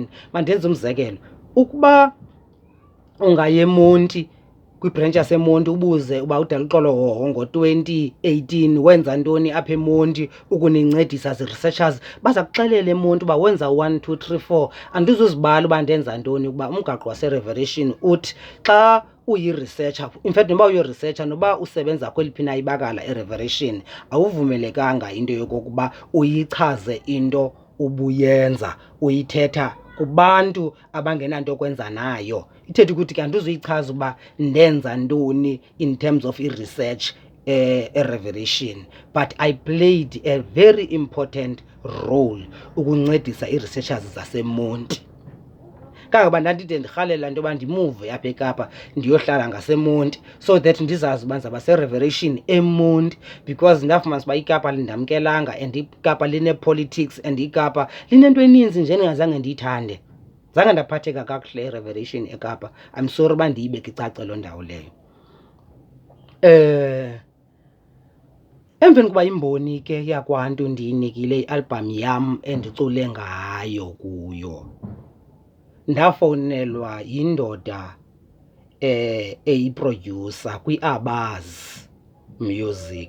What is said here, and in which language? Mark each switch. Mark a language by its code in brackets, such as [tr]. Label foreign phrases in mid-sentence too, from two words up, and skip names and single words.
[xh] Mandenze umzekelo, ukuba ungaye eMonti kwibhrentshi yaseMonti ubuze uba uDaluxolo Hoho ngo-2018 wenza ntoni apha eMonti ukunincedisa zi-researchers, baza kuxelela eMonti uba wenza 1 2 3 4. Andizuzibala uba ndenza ntoni ukuba umgaqo waseRevelation uthi xa uyi-researcher, [en] in fact [xh] noba uyi-researcher noba usebenza kweliphi na ibakala eRevelation awuvumelekanga into yokokuba uyichaze into ubuyenza uyithetha kubantu abangenanto kwenza nayo. Ithetha ukuthi kanti uzuyichaza uba ndenza ntoni [en] in terms of [xh] i-research eRevelation, [en] but I played a very important role [xh] ukuncedisa i-researchers zaseMonti. Kangoba ndandide ndirhalela into yoba ndimuve apha eKapa ndiyohlala ngaseMonti [en] so that [xh] ndizazi uba ndizawuba seRevelation eMonti, because ndafumanisa uba iKapa lindamkelanga and iKapa line-politics and iKapa linento eninzi nje endingazange ndiyithande. Zange ndaphatheka kakuhle eRevelation eKapa. [en] I'm sorry [xh] uba ndiyibeke icace loo ndawo leyo. Emveni kuba imboni ke yakwantu ndiyinikile ialbum yam endicule ngayo kuyo, ndafowunelwa yindoda eyiprodyusa kwi-Abaz Music.